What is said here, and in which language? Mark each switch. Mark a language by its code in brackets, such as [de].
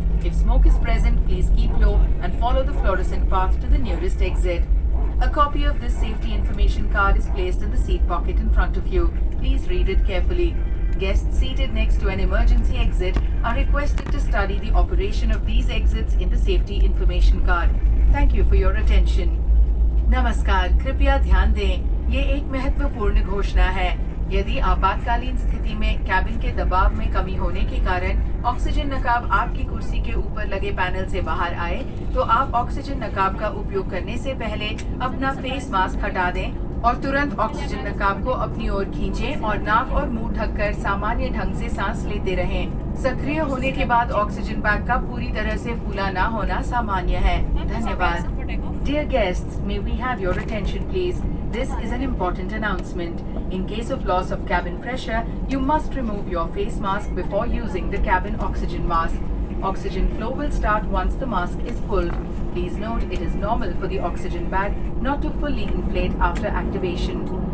[en] If smoke is present, please keep low and follow the fluorescent path to the nearest exit. A copy of this safety information card is placed in the seat pocket in front of you. Please read it carefully. Guests seated next to an emergency exit are requested to study the operation of these exits in the safety information card. Thank you for your attention. [hi] नमस्कार, कृपया ध्यान दें, ये एक महत्वपूर्ण घोषणा है। यदि आपातकालीन स्थिति में कैबिन के दबाव में कमी होने के कारण ऑक्सीजन नकाब आपकी कुर्सी के ऊपर लगे पैनल से बाहर आए, तो आप ऑक्सीजन नकाब का उपयोग करने से पहले अपना फेस मास्क हटा दें और तुरंत ऑक्सीजन नकाब को अपनी ओर खींचें और नाक और मुंह ढककर सामान्य ढंग से सांस लेते रहें। सक्रिय होने के बाद ऑक्सीजन बैग का पूरी तरह से फूला ना होना सामान्य है। धन्यवाद। [en] Dear guests, may we have your attention please? This is an important announcement. In case of loss of cabin pressure, you must remove your face mask before using the cabin oxygen mask. Oxygen flow will start once the mask is pulled. Please note it is normal for the oxygen bag not to fully inflate after activation.